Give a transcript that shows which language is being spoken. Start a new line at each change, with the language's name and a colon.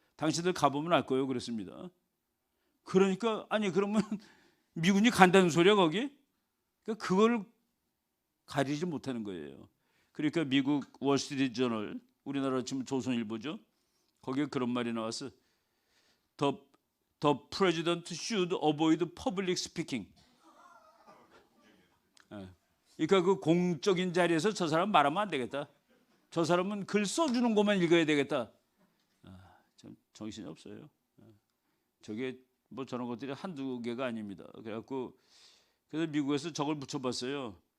Korean: 당신들 가보면 알 거예요. 그랬습니다. 그러니까 아니 그러면 미군이 간다는 소리야 거기? 그러니까 그걸 가리지 못하는 거예요. 그러니까 미국 월스트리트저널 우리나라 지금 조선일보죠. 거기에 그런 말이 나왔어.
English: The president should avoid public speaking.
Korean: 그러니까 그 공적인 자리에서 저 사람 말하면 안 되겠다. 저 사람은 글 써주는 것만 읽어야 되겠다. 참 정신이 없어요. 저게 뭐 저런 것들이 한두 개가 아닙니다. 그래서 미국에서 저걸 붙여봤어요.